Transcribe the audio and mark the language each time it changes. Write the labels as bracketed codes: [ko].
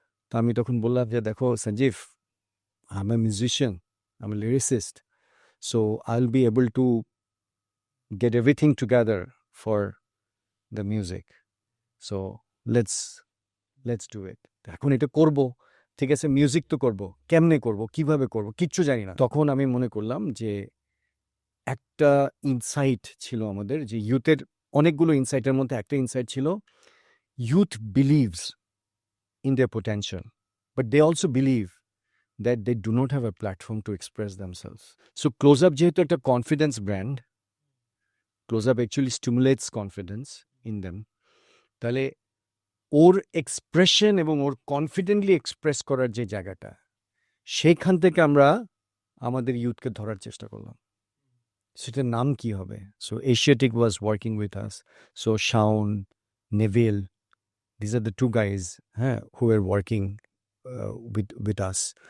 [bn] তো আমি তখন বললাম যে, "দেখো [en] Sanjib, I'm a musician, I'm a lyricist, so I'll be able to get everything together for the music. So let's do it." [bn] এখন এটা করব, ঠিক আছে, মিউজিক তো করব, কেমনে করব, কিভাবে করব, কিচ্ছু জানি না। তখন আমি মনে করলাম যে একটা ইনসাইট ছিল আমাদের, যে ইউথের অনেকগুলো ইনসাইটের মধ্যে একটা ইনসাইট ছিল, [en] Youth believes in their potential, but they also believe that they do not have a platform to express themselves. So Close Up [bn] যেহেতু একটা [en] Confidence brand, Close Up actually stimulates confidence in them. [bn] তাহলে ওর expression এবং ওর confidently express করার যে জায়গাটা, সেইখান থেকে আমরা আমাদের ইউথকে ধরার চেষ্টা করলাম। সেটার নাম কি হবে? [en] So Asiatic was working with us. So Shaon, Neville, these are the 2 guys, হ্যাঁ, who are working with us.